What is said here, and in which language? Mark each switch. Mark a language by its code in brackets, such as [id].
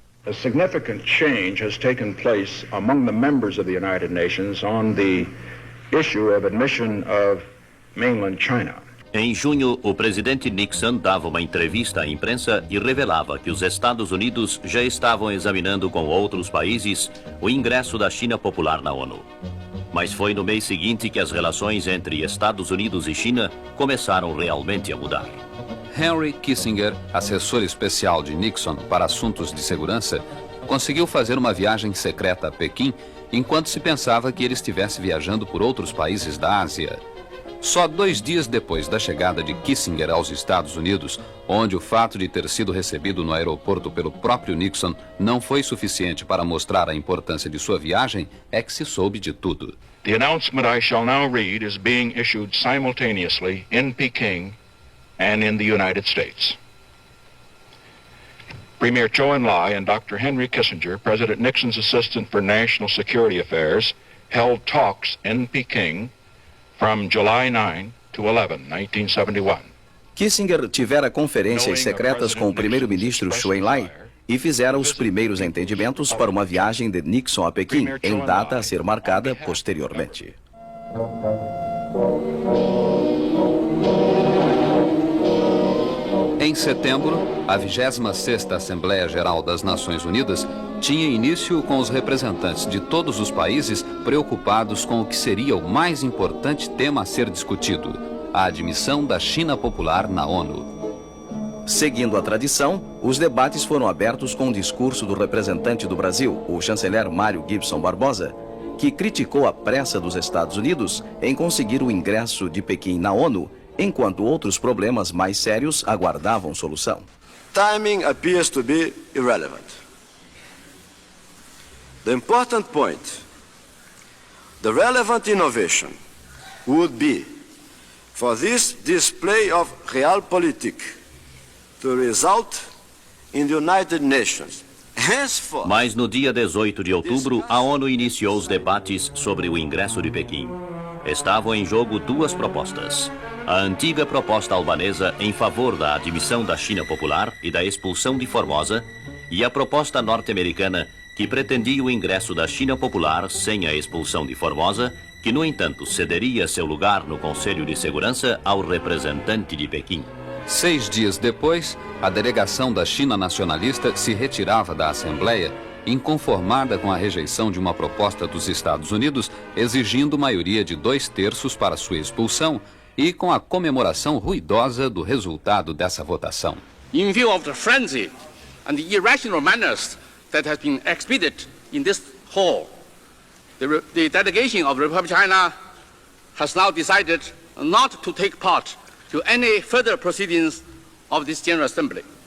[en] A significant change has taken place among the members of the United Nations on the issue of admission of mainland China. [pt] Em junho, o presidente Nixon dava uma entrevista à imprensa e revelava que os Estados Unidos já estavam examinando com outros países o ingresso da China popular na ONU. Mas foi no mês seguinte que as relações entre Estados Unidos e China começaram realmente a mudar. Henry Kissinger, assessor especial de Nixon para assuntos de segurança, conseguiu fazer uma viagem secreta a Pequim enquanto se pensava que ele estivesse viajando por outros países da Ásia. Só 2 dias depois da chegada de Kissinger aos Estados Unidos, onde o fato de ter sido recebido no aeroporto pelo próprio Nixon não foi suficiente para mostrar a importância de sua viagem, é que se soube de tudo. [en] The announcement I shall now read is being issued simultaneously in Peking and in the United States. Premier Zhou Enlai and Dr. Henry Kissinger, President Nixon's assistant for national security affairs, held talks in Peking from July 9 to 11, 1971. [pt] Kissinger tivera conferências secretas com o primeiro-ministro Zhou Enlai e fizera os primeiros entendimentos para uma viagem de Nixon a Pequim, em data a ser marcada posteriormente. Em setembro, a 26ª Assembleia Geral das Nações Unidas tinha início com os representantes de todos os países preocupados com o que seria o mais importante tema a ser discutido: a admissão da China popular na ONU. Seguindo a tradição, os debates foram abertos com o discurso do representante do Brasil, o chanceler Mário Gibson Barbosa, que criticou a pressa dos Estados Unidos em conseguir o ingresso de Pequim na ONU enquanto outros problemas mais sérios aguardavam solução. [en] Timing appears to be irrelevant. The important point, the relevant innovation, would be for this display of realpolitik to result in the United Nations. [pt] Mas no dia 18 de outubro, a ONU iniciou os debates sobre o ingresso de Pequim. Estavam em jogo duas propostas. A antiga proposta albanesa em favor da admissão da China Popular e da expulsão de Formosa, e a proposta norte-americana que pretendia o ingresso da China Popular sem a expulsão de Formosa, que, no entanto, cederia seu lugar no Conselho de Segurança ao representante de Pequim. 6 dias depois, a delegação da China nacionalista se retirava da Assembleia, inconformada com a rejeição de uma proposta dos Estados Unidos, exigindo maioria de 2/3 para sua expulsão e com a comemoração ruidosa do resultado dessa votação. [en] In view of the frenzy and the irrational manners that has been exhibited in this hall, the delegation of the Republic of China has now decided not to take part to any further proceedings of this General Assembly.